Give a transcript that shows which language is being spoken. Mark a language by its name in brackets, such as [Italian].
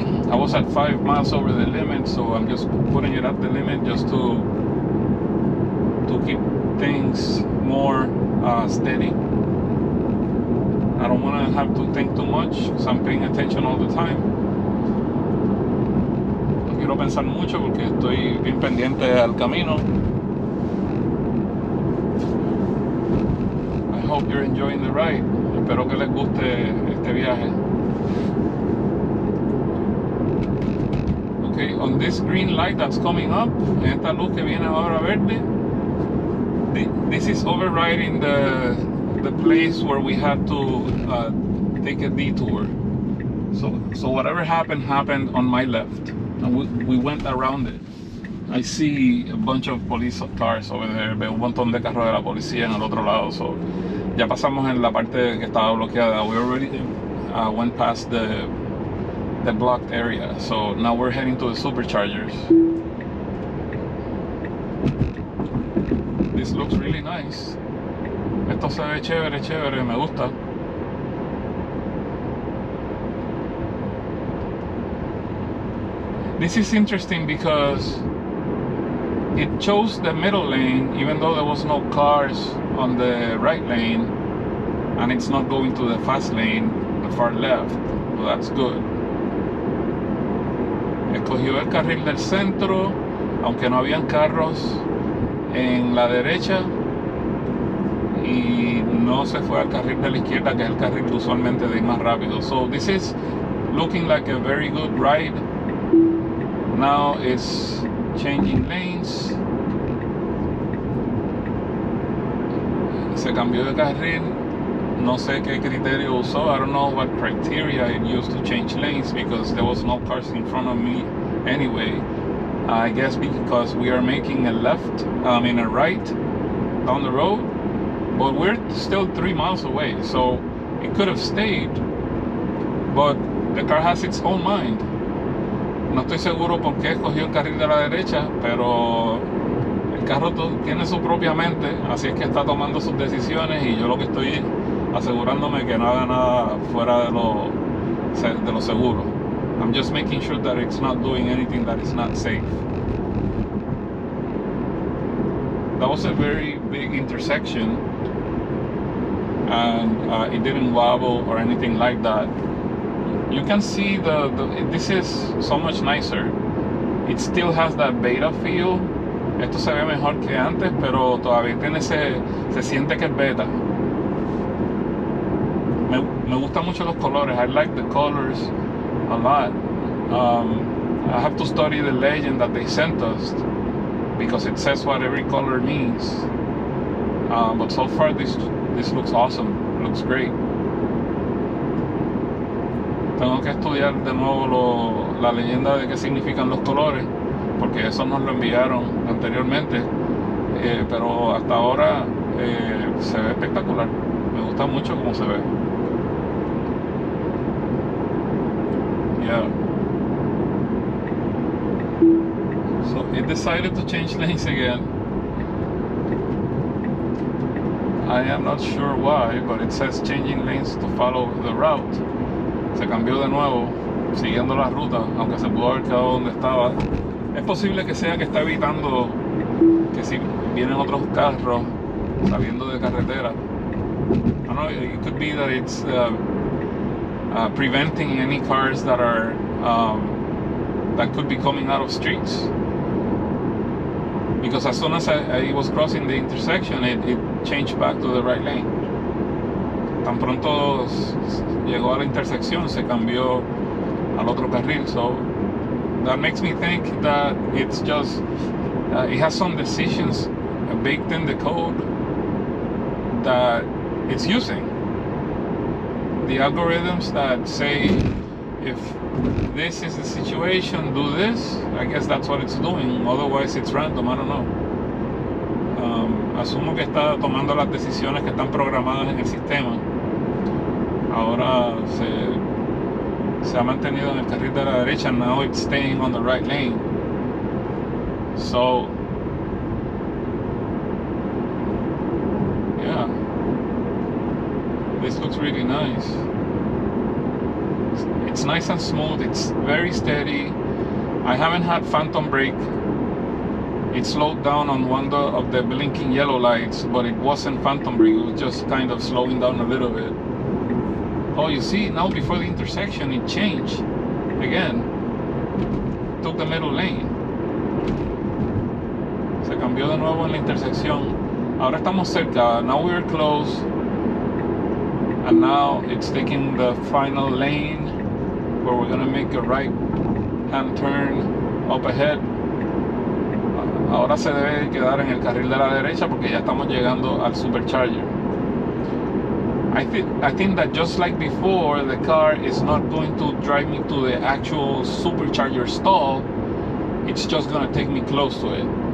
[English] I was at 5 miles over the limit, so I'm just putting it at the limit just to keep things more steady. I don't want to have to think too much because I'm paying attention all the time. [Spanish] No quiero pensar mucho porque estoy bien pendiente al camino. [English] I hope you're enjoying the ride. [Spanish] Espero que les guste este viaje. [English] Okay, on this green light that's coming up, [Spanish] esta luz que viene ahora verde, [English] this is overriding the place where we had to take a detour. So whatever happened on my left, and we went around it. I see a bunch of police cars over there. [Spanish] Veo un montón de carros de la policía en el otro lado. [English] So [Spanish] ya pasamos en la parte que estaba bloqueada. [English] We already went past the blocked area. So now we're heading to the superchargers. This looks really nice. [Spanish] Esto se ve chévere, chévere, me gusta. [English] This is interesting because it chose the middle lane even though there was no cars on the right lane, and it's not going to the fast lane, the far left. Well, that's good. [Spanish] Escogió el carril del centro, aunque no habían carros en la derecha, y no se fue al carril de la izquierda, que es el carril usualmente de ir más rápido. [English] So this is looking like a very good ride. Now it's changing lanes. [Spanish] Se cambió de carril. No sé qué criterio usó. [English] I don't know what criteria it used to change lanes, because there was no cars in front of me anyway. I guess because we are making a left, in a right down the road, but we're still 3 miles away, so it could have stayed, but the car has its own mind. [Spanish] No estoy seguro por qué escogió el carril de la derecha, pero el carro tiene su propia mente, así es que está tomando sus decisiones, y yo lo que estoy asegurándome que no haga nada fuera de lo seguro. [English] I'm just making sure that it's not doing anything that is not safe. That was a very big intersection, and it didn't wobble or anything like that. You can see this is so much nicer. It still has that beta feel. [Spanish] Esto se ve mejor que antes, pero todavía tiene se siente que es beta. Me gustan mucho los colores. [English] I like the colors a lot. I have to study the legend that they sent us, because it says what every color means. But so far this looks awesome. It looks great. [Spanish] Tengo que estudiar de nuevo la leyenda de qué significan los colores, porque eso nos lo enviaron anteriormente, pero hasta ahora se ve espectacular. Me gusta mucho cómo se ve. [English] Yeah. So it decided to change lanes again. I am not sure why, but it says changing lanes to follow the route. [Spanish] Se cambió de nuevo, siguiendo la ruta, aunque se pudo haber quedado donde estaba. Es posible que sea que está evitando que si vienen otros carros saliendo de carretera. [English] I don't know, it could be that it's preventing any cars that are that could be coming out of streets. Because as soon as I was crossing the intersection, it changed back to the right lane. [Spanish] Tan pronto llegó a la intersección, se cambió al otro carril. [English] So that makes me think that it's just it has some decisions baked in the code that it's using. The algorithms that say, if this is the situation, do this. I guess that's what it's doing. Otherwise it's random, I don't know. [Spanish] Asumo que está tomando las decisiones que están programadas en el sistema. Ahora se ha mantenido en el carril de la derecha, [English] and now it's staying on the right lane. So yeah, this looks really nice. It's nice and smooth. It's very steady. I haven't had phantom brake. It slowed down on one of the blinking yellow lights, but it wasn't phantom brake. It was just kind of slowing down a little bit. Oh, you see, now before the intersection, it changed again. Took the middle lane. [Spanish] Se cambió de nuevo en la intersección. Ahora estamos cerca. [English] Now we're close. And now it's taking the final lane, where we're gonna make a right hand turn up ahead. [Spanish] Ahora se debe quedar en el carril de la derecha porque ya estamos llegando al Supercharger. [English] I think that just like before, the car is not going to drive me to the actual Supercharger stall. It's just gonna take me close to it.